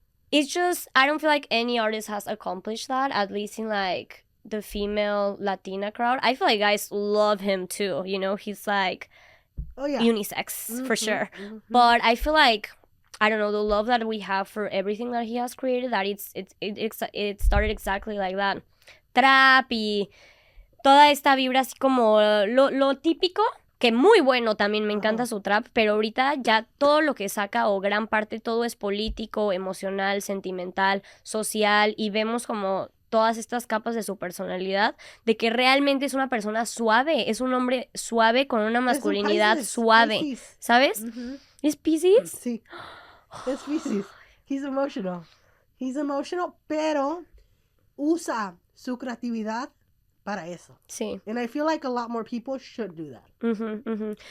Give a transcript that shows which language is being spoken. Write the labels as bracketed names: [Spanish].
[English] It's just, I don't feel like any artist has accomplished that, at least in like the female Latina crowd. I feel like guys love him too, he's like unisex for sure. But I feel like, I don't know, the love that we have for everything that he has created, that it started exactly like that. [Spanish] Trap y toda esta vibra así como lo típico, que muy bueno también, me encanta su trap, pero ahorita ya todo lo que saca, o gran parte, todo es político, emocional, sentimental, social, y vemos como todas estas capas de su personalidad, de que realmente es una persona suave, es un hombre suave con una masculinidad suave, Pisces. ¿Sabes? ¿Es Pisces? Sí, es Pisces. He's emotional, pero usa su creatividad para eso. Sí. [English] And I feel like a lot more people should do that.